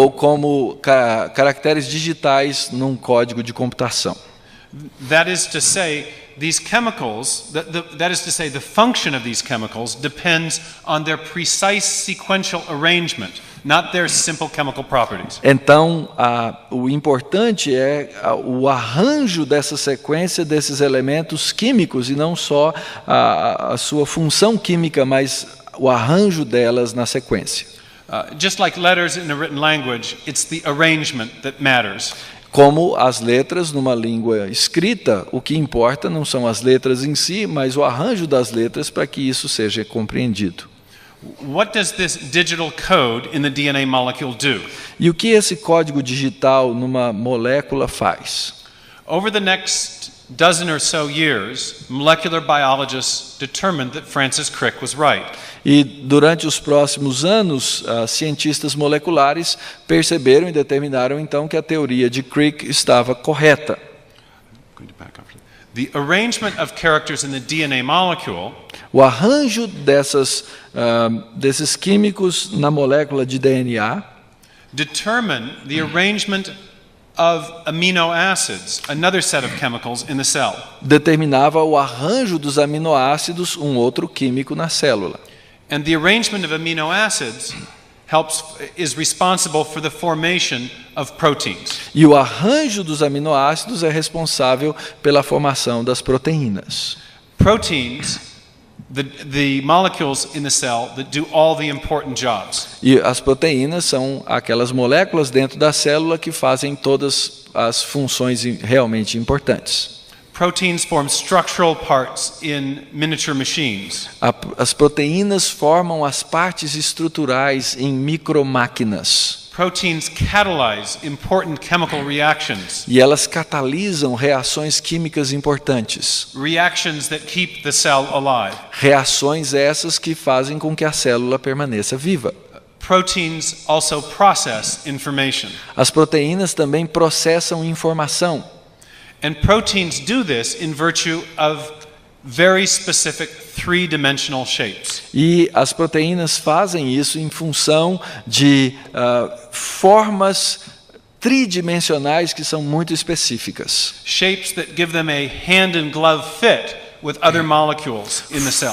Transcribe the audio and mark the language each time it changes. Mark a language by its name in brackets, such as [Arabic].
[Portuguese] Ou como caracteres digitais num código de computação. [English] That is to say, these chemicals, that is to say, the function of these chemicals depends on their precise sequential arrangement, not their simple chemical properties. [Portuguese] Então, o importante é o arranjo dessa sequência desses elementos químicos e não só a sua função química, mas o arranjo delas na sequência. [English] Just like letters in a written language, it's the arrangement that matters. [Portuguese] Como as letras numa língua escrita, o que importa não são as letras em si, mas o arranjo das letras para que isso seja compreendido. [English] What does this digital code in the DNA molecule do? [Portuguese] E o que esse código digital numa molécula faz? [English] Over the next dozen or so years, molecular biologists determined that Francis Crick was right. [Portuguese] E durante os próximos anos, cientistas moleculares perceberam e determinaram então que a teoria de Crick estava correta. [English] The arrangement of characters in the DNA molecule, [Portuguese] o arranjo desses químicos na molécula de DNA [English] determine the arrangement of amino acids, another set of chemicals in the cell. [Portuguese] Determinava o arranjo dos aminoácidos, um outro químico na célula. [English] And the arrangement of amino acids is responsible for the formation of proteins. [Portuguese] E o arranjo dos aminoácidos é responsável pela formação das proteínas. [English] Proteins, the molecules in the cell that do all the important jobs. [Portuguese] E as proteínas são aquelas moléculas dentro da célula que fazem todas as funções realmente importantes. [English] Proteins form structural parts in miniature machines. [Portuguese] As proteínas formam as partes estruturais em micromáquinas. [English] Proteins catalyze important chemical reactions. [Portuguese] E elas catalisam reações químicas importantes. [English] Reactions that keep the cell alive. [Portuguese] Reações essas que fazem com que a célula permaneça viva. [English] Proteins also process information. [Portuguese] As proteínas também processam informação. [English] And proteins do this in virtue of very specific three-dimensional shapes. [Portuguese] E as proteínas fazem isso em função de formas tridimensionais que são muito específicas. [English] Shapes that give them a hand and glove fit with other molecules in the cell.